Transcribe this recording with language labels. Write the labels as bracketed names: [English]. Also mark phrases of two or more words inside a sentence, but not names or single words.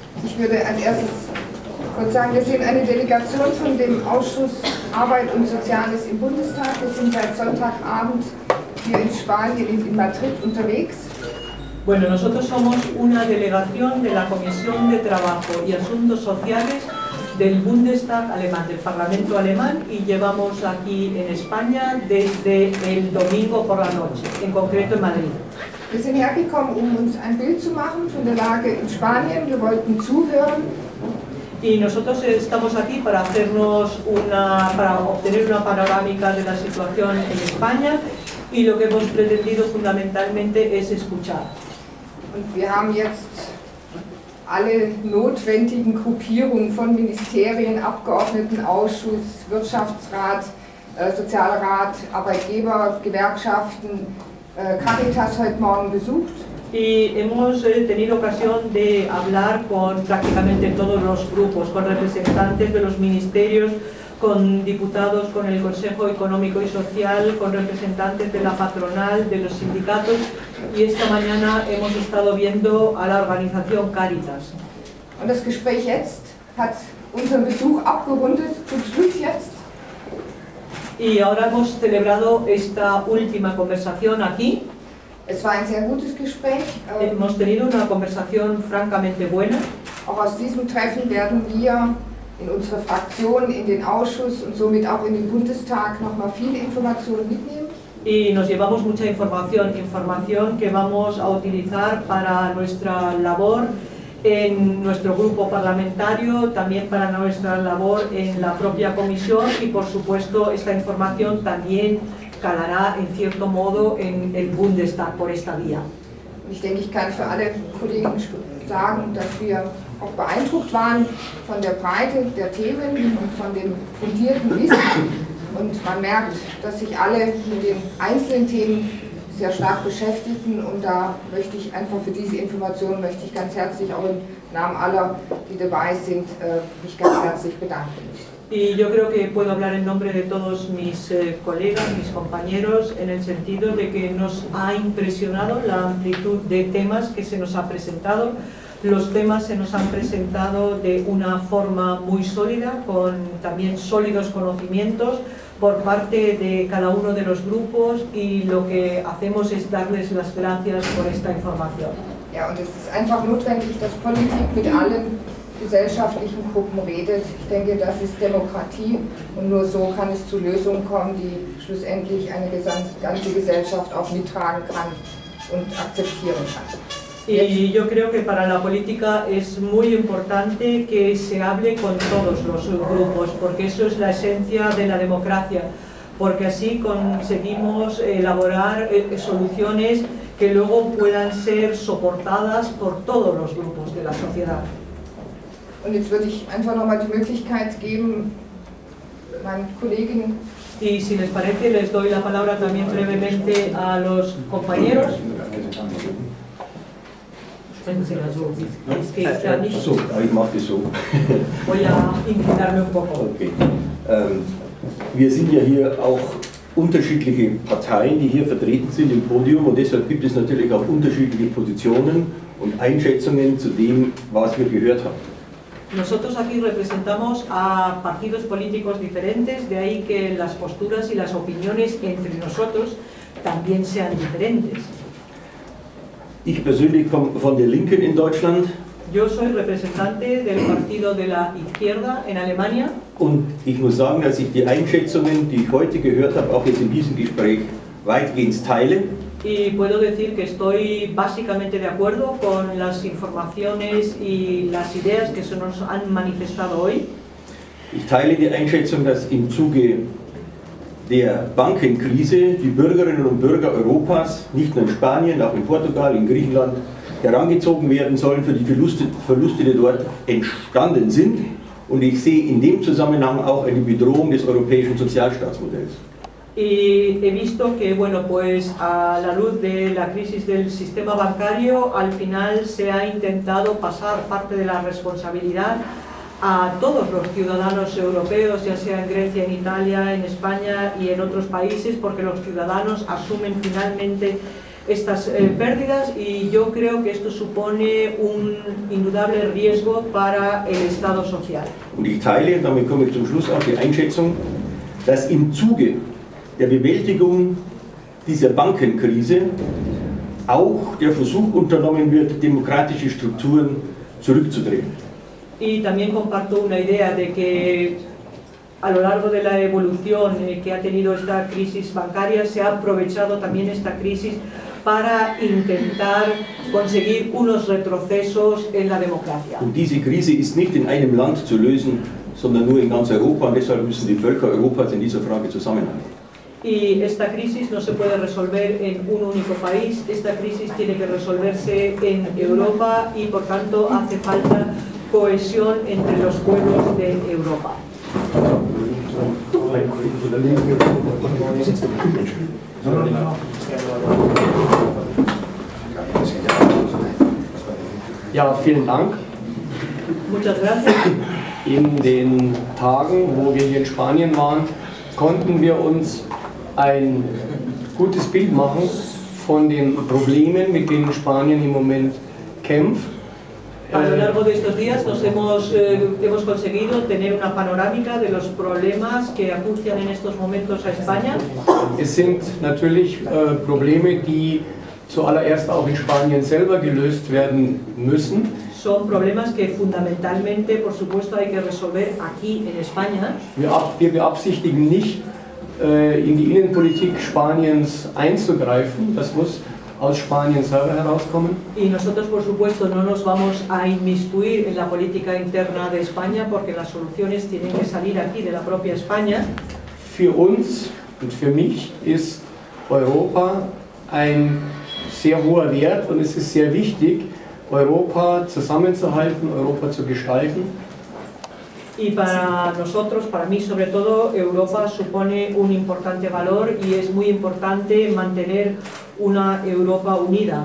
[German] Ich würde als erstes kurz sagen, wir sind eine Delegation von dem Ausschuss Arbeit und Soziales im Bundestag. Wir sind seit Sonntagabend hier in Spanien, in Madrid, unterwegs. [Spanish] Bueno, nosotros somos una delegación de la Comisión de Trabajo y Asuntos Sociales del Bundestag alemán, del Parlamento alemán, y llevamos aquí en España desde el domingo por la noche, en concreto en Madrid. [German] Wir sind hergekommen, uns ein Bild zu machen von der Lage in Spanien. Wir wollten zuhören. [Spanish] Y nosotros estamos aquí para obtener una panorámica de la situación en España, y lo que hemos pretendido fundamentalmente es escuchar. [German] Und wir haben jetzt alle notwendigen Gruppierungen von Ministerien, Abgeordnetenausschuss, Wirtschaftsrat, Sozialrat, Arbeitgeber, Gewerkschaften, Caritas heute Morgen besucht. [Spanish] Y hemos tenido ocasión de hablar con prácticamente todos los grupos, con representantes de los ministerios, con diputados, con el Consejo Económico y Social, con representantes de la patronal, de los sindicatos, y esta mañana hemos estado viendo a la organización Caritas. [German] Und das Gespräch jetzt hat unseren Besuch abgerundet, zum Schluss jetzt. [Spanish] Y ahora hemos celebrado esta última conversación aquí. [German] Es war ein sehr gutes Gespräch. [Spanish] Hemos tenido una conversación francamente buena. [German] Auch aus diesem Treffen werden wir in unsere Fraktion, in den Ausschuss und somit auch in den Bundestag nochmal viele Informationen mitnehmen. [Spanish] Y nos llevamos mucha información que vamos a utilizar para nuestra labor en nuestro grupo parlamentario, también para nuestra labor en la propia comisión, y por supuesto esta información también calará en cierto modo en el Bundestag por esta vía. [German] Ich denke, ich kann für alle Kollegen sagen, dass wir auch beeindruckt waren von der Breite der Themen und von dem fundierten Wissen. Und man merkt, dass sich alle mit den einzelnen Themen sehr stark beschäftigen, und da möchte ich einfach für diese Information ganz herzlich auch im Namen aller, die dabei sind, mich ganz herzlich bedanken. [Spanish] Y yo creo que puedo hablar en nombre de todos mis colegas, mis compañeros, en el sentido de que nos ha impresionado la amplitud de temas que se nos ha presentado. Los temas se nos han presentado de una forma muy sólida, con también sólidos conocimientos por parte de cada uno de los grupos, y lo que hacemos es darles las gracias por esta información. [German] Ja, und es ist einfach notwendig, dass Politik mit allen gesellschaftlichen Gruppen redet. Ich denke, das ist Demokratie, und nur so kann es zu Lösungen kommen, die schlussendlich eine ganze Gesellschaft auch mittragen kann und akzeptieren kann. [Spanish] Y yo creo que para la política es muy importante que se hable con todos los grupos, porque eso es la esencia de la democracia, porque así conseguimos elaborar soluciones que luego puedan ser soportadas por todos los grupos de la sociedad. [German] Und jetzt würde ich einfach nochmal die Möglichkeit geben, meinen Kolleginnen. [Spanish] Y si les parece, les doy la palabra también brevemente a los compañeros. Es que está nicht. [German] So, ich mache das so. [Spanish] Voy a inclinarme un poco. [German] Okay. Wir sind ja hier auch unterschiedliche Parteien, die hier vertreten sind im Podium, und deshalb gibt es natürlich auch unterschiedliche Positionen und Einschätzungen zu dem, was wir gehört haben. [Spanish] Nosotros aquí representamos a partidos políticos diferentes, de ahí que las posturas y las opiniones entre nosotros también sean diferentes. [German] Ich persönlich komme von der Linken in Deutschland. [Spanish] Yo soy representante del partido de la izquierda en Alemania. [German] Und ich muss sagen, dass ich die Einschätzungen, die ich heute gehört habe, auch jetzt in diesem Gespräch weitgehend teile. [Spanish] Y puedo decir que estoy básicamente de acuerdo con las informaciones y las ideas que se nos han manifestado hoy. [German] Ich teile die Einschätzung, dass im Zuge der Bankenkrise die Bürgerinnen und Bürger Europas, nicht nur in Spanien, auch in Portugal, in Griechenland, herangezogen werden sollen für die Verluste, die dort entstanden sind. Und ich sehe in dem Zusammenhang auch eine Bedrohung des europäischen Sozialstaatsmodells. [Spanish] Y he visto que, bueno, pues a la luz de la crisis del sistema bancario, al final se ha intentado pasar parte de la responsabilidad a todos los ciudadanos europeos, ya sea en Grecia, en Italia, en España y en otros países, porque los ciudadanos asumen finalmente estas pérdidas, y yo creo que esto supone un indudable riesgo para el Estado social. [German] Und ich teile, damit komme ich zum Schluss, auch die Einschätzung, dass im Zuge der Bewältigung dieser Bankenkrise auch der Versuch unternommen wird, demokratische Strukturen zurückzudrehen. [Spanish] Y también comparto una idea de que a lo largo de la evolución que ha tenido esta crisis bancaria, se ha aprovechado también esta crisis para intentar conseguir unos retrocesos en la democracia. [German] Und diese Krise ist nicht in einem Land zu lösen, sondern nur in ganz Europa, und deshalb müssen die Völker Europas in dieser Frage zusammenhalten. [Spanish] Y esta crisis no se puede resolver en un único país, esta crisis tiene que resolverse en Europa y por tanto hace falta cohesión entre los pueblos de Europa. [German] Ja, vielen Dank. [Spanish] Muchas gracias. [German] In den Tagen, wo wir hier in Spanien waren, konnten wir uns ein gutes Bild machen von den Problemen, mit denen Spanien im Moment kämpft. [Spanish] A lo largo de estos días hemos conseguido tener una panorámica de los problemas que acucian en estos momentos a España. [German] Es sind natürlich Probleme, die zuallererst auch in Spanien selber gelöst werden müssen. [Spanish] Son problemas que fundamentalmente, por supuesto, hay que resolver aquí en España. [German] Wir beabsichtigen nicht, in die Innenpolitik Spaniens einzugreifen. Das muss aus Spanien selber herauskommen. [Spanish] Y nosotros, por supuesto, no nos vamos a inmiscuir en la política interna de España, porque las soluciones tienen que salir aquí de la propia España. [German] Für uns und für mich ist Europa ein sehr hoher Wert, und es ist sehr wichtig, Europa zusammenzuhalten, Europa zu gestalten. [Spanish] Y para nosotros, para mí sobre todo, Europa supone un importante valor y es muy importante mantener una Europa unida.